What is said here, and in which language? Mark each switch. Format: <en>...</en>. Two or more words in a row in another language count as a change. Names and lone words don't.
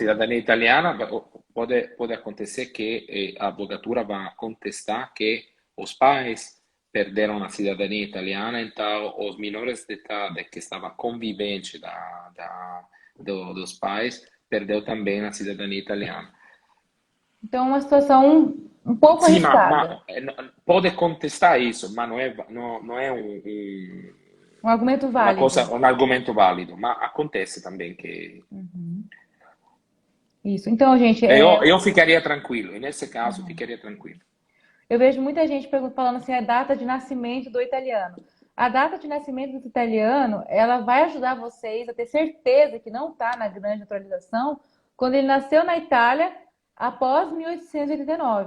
<pt>cidadania italiana, pode acontecer que a avvocatura vai contestar que os pais perderam a cidadania italiana, então os menores de idade que estavam conviventes dos pais perdeu também a cidadania italiana. Então, uma situação um pouco</pt> <it>Sì, ma</it> <pt>arriscada. pode contestare isso,</pt> <it>ma non è</it> <pt>Um argumento</pt> <it>una</it> <pt>válido.</pt> <it>cosa, un argomento valido, ma</it> <pt>acontece também que Isso. Então, gente, eu ficaria tranquilo, e nesse caso ficaria tranquilo. eu vejo muita gente falando assim, a data de nascimento do italiano. A data de nascimento do italiano, ela vai ajudar vocês a ter certeza que não está na grande atualização quando ele nasceu na Itália após 1889.</pt>